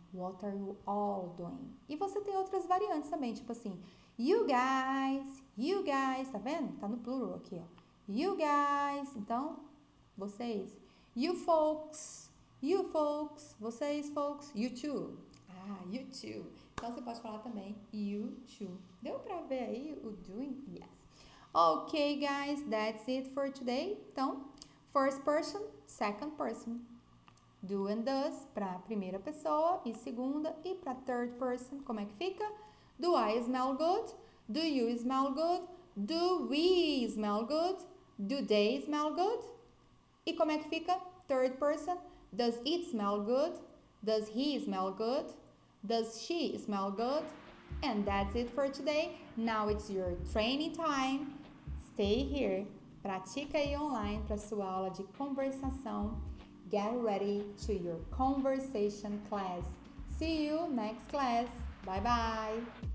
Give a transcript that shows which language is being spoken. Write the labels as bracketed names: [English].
[English] What are you all doing? [Portuguese] E você tem outras variantes também, tipo assim, [English] you guys, [Portuguese] tá vendo? Tá no plural aqui, ó. [English] You guys, [Portuguese] então, vocês. [English] You folks, [Portuguese] vocês [English] folks. You too. You too. [Portuguese] Então, você pode falar também [English] you too. [Portuguese] Deu pra ver aí o doing? [English] Yes. Ok, guys, that's it for today. [Portuguese] Então, [English] first person, second person. [Portuguese] Do and does para primeira pessoa e segunda, e para third person, como é que fica? [English] Do I smell good? Do you smell good? Do we smell good? Do they smell good? [Portuguese] E como é que fica? [English] Third person, does it smell good? Does he smell good? Does she smell good? And that's it for today. Now it's your training time. Stay here. [Portuguese] Pratica aí online para sua aula de conversação. [English] Get ready to your conversation class. See you next class. Bye bye.